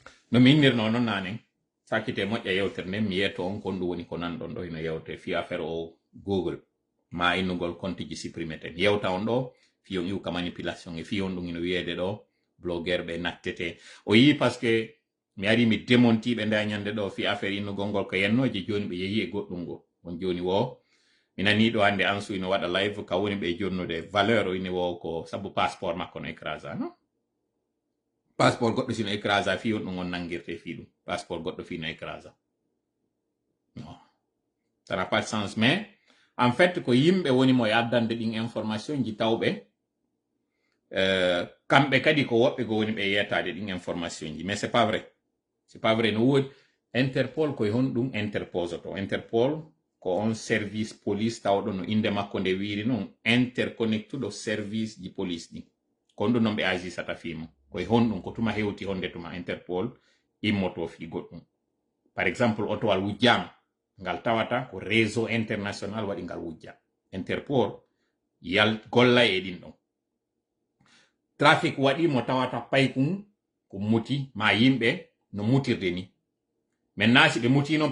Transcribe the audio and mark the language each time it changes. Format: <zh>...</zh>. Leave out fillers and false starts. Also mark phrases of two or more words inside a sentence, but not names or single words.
<ff>no minnirno non nanen sakite moƴƴa yewtere nden mi yeeto on kon ɗum woni ko nanɗon ɗo ino yewte fi affaire o google ma innugol compte ji supprimeten yewta on ɗo fi on iwka manipulation e fi on ɗum ino wiyeede ɗo blogueur ɓe nattete o yi</ff> <fr>par ce que</fr> <ff>mi ari mi démontiɓe nda ñande ɗo fi affaire innugol ngol ko yennoje joni ɓe yeehi e goɗɗum ngo on joni wo mi nani ɗo hande Ansu ino waɗa live ka woni ɓe jonnude valeur o ine wo ko sabu passeport makko no écrasa non passeport goɗɗo sino écrasa fi on ɗum on nangirte fi ɗum passeport goɗɗo fi no écrasa non</ff> <fr>ça n'a pas de sens mais en fait</fr> <ff>ko yimɓe woni mo addande ɗin information ji tawɓe kamɓe kadi ko woɓɓe go woni ɓe yettade ɗin information ji</ff> <fr>mais c'est pas vrai</fr> <ff>no woodi Interpol koye hon ɗum interposoto Interpol ko on</ff> <fr>service police</fr> <ff>tawɗo no inde makko nde wiiri noon interconnectuɗo service ji police ɗin ko ɗum noon ɓe agisata fimo koye hon ɗum ko tuma hewti honde tuma Interpol immoto fi goɗɗum</ff> <fr>par exemple</fr> <ff>otowal wujjama ngal tawata ko</ff> <fr>réseau international</fr> <ff>waɗi ngal wujja Interpol golla e ɗin ɗon trafic waɗi mo tawata paykum ko muti ma yimɓe no mutirde ni maintenant si ɓe muti noon</ff>